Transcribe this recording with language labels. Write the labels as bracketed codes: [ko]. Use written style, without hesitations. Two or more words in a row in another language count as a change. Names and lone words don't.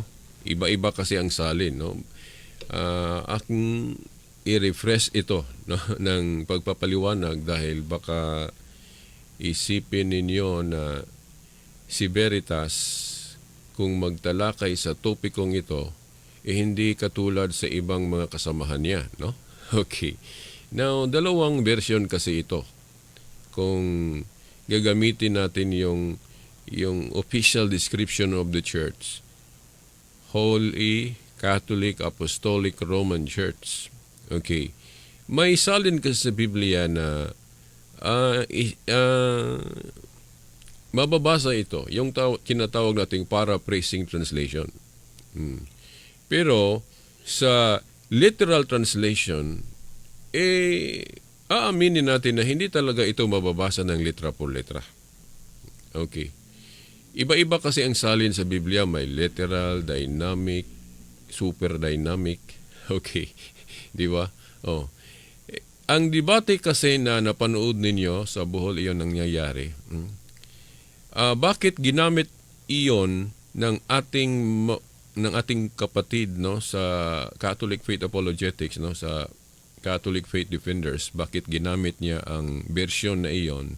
[tl] Iba-iba kasi ang salin, no? Aking i-refresh ito, no, ng pagpapaliwanag dahil baka isipin ninyo na si Veritas kung magtalakay sa topikong ito hindi katulad sa ibang mga kasamahan niya, no? Okay. Now, dalawang version kasi ito. Kung gagamitin natin yung [en] official description of the church, [tl] Holy Catholic Apostolic Roman Church. Okay. May salin kasi sa Biblia na mababasa ito, yung kinatawag nating [en] paraphrasing translation. [tl] Pero sa [en] literal translation, [tl] aaminin natin na hindi talaga ito mababasa ng [es] letra por letra. [tl] Okay. Iba-iba kasi ang salin sa Biblia. May literal, dynamic, [en] super dynamic. [tl] Okay. Di ba? Oh. Ang debate kasi na napanood ninyo sa buhol iyon nangyayari, bakit ginamit iyon ng ating kapatid, no, sa Catholic Faith Apologetics, no, sa Catholic Faith Defenders, bakit ginamit niya ang version na iyon?